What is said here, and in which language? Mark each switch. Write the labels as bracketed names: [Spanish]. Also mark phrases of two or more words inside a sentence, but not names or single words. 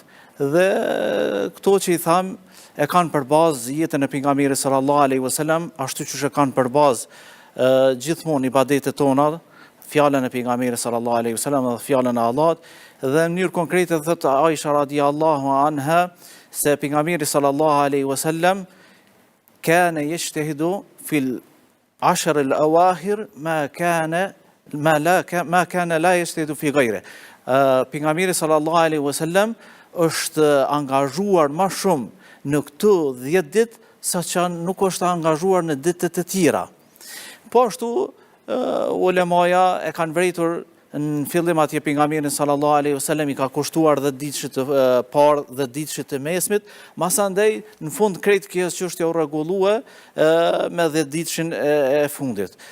[Albanian] Dhe këto që i tham, e kanë për bazë jetën e pejgamberit [Arabic] صلى الله عليه وسلم, [Albanian] ashtu që e kanë për bazë gjithmonë ibadetet tona, fjalën e pejgamberit [Arabic] صلى الله عليه وسلم [Albanian] dhe fjalën e Allahut. Dhe në mënyrë konkrete thot Aisha [Arabic] رضي الله عنها [Albanian] se pejgamberi [Arabic] صلى الله عليه وسلم كان يجتهد في العشر الأواخر ما كان لا يجتهد في غيره. [Albanian] Pejgamberi [Arabic] صلى الله عليه وسلم [Albanian] është angazhuar më shumë në këto 10 ditë saqë nuk është angazhuar në ditët e tjera. Po ashtu ulemaja e kanë vërejtur në fillim atje pejgamberin [Arabic] صلى الله عليه وسلم [Albanian] i ka kushtuar 10 ditëshit të parë dhe ditëshit të mesmit, masandej në fund krejt kjo çështje u rregullue me 10 ditëshin e fundit.